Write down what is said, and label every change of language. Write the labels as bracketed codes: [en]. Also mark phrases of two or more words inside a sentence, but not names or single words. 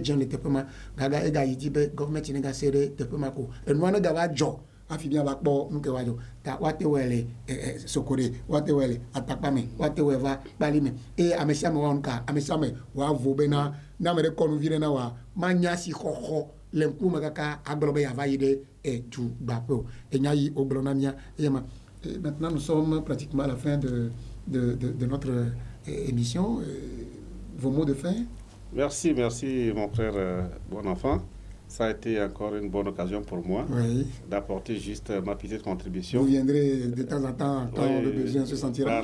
[ee] dzem le teƒe ma gaga egayi dzi be gɔvmenti ne gase ɖe teƒe ma ko enua ne gava dzɔ afi miava kpɔ nu ke woadzɔ ta woate wɔe le sokore woate wɔe le atakpa me woate wɔe va kpali me eye ame sia ame woa nu ka ame sia ame woavo bena ne ame ɖe kɔ nu vi ɖe na woa manya si xɔxɔ le ŋkume kaka agblɔ be yeava yi ɖe du gbaƒe o enya yi wogblɔ na mía eye ma [fr] maintenant nous sommes pratiquement à la fin de notre émission vos mots de fin. Merci mon frère bon enfant. Ça a été encore une bonne occasion pour moi d'apporter juste ma petite contribution. Vous viendrez de temps en temps quand le besoin se sentira.